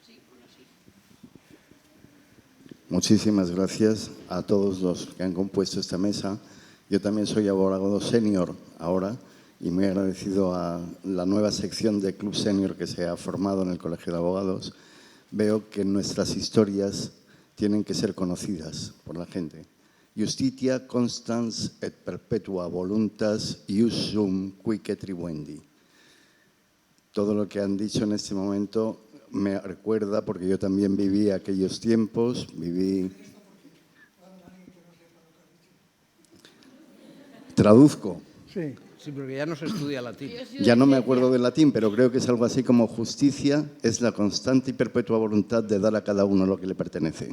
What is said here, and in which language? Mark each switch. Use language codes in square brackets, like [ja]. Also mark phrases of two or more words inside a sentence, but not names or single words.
[es] Muchísimas gracias a todos los que han compuesto esta mesa. Yo también soy abogado senior ahora y muy agradecido a la nueva sección de Club Senior que se ha formado en el Colegio de Abogados. Veo que nuestras historias tienen que ser conocidas por la gente. [la] Justitia constans et perpetua voluntas ius sum quique tribuendi. [es] Todo lo que han dicho en este momento me recuerda, porque yo también viví aquellos tiempos, Traduzco. Sí. Sí, porque ya no se estudia latín. Ya no me acuerdo del latín, pero creo que es algo así como: justicia es la constante y perpetua voluntad de dar a cada uno lo que le pertenece.